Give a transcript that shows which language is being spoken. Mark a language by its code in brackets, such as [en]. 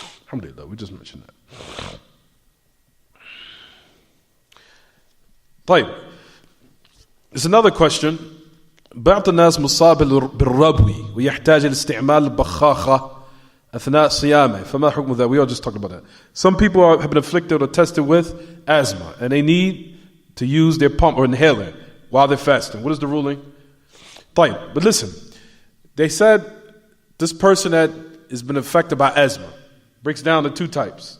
[en] Alhamdulillah, we just mentioned that. [ar] طيب. [en] There's another question. [ar] بعض الناس مصاب بالربو ويحتاج لاستعمال البخاخة أثناء صيامه فما حكم ذا? [en] We all just talked about that. Some people have been afflicted or tested with asthma and they need to use their pump or inhaler while they're fasting. What is the ruling? طيب, but listen, they said this person that has been affected by asthma breaks down to two types.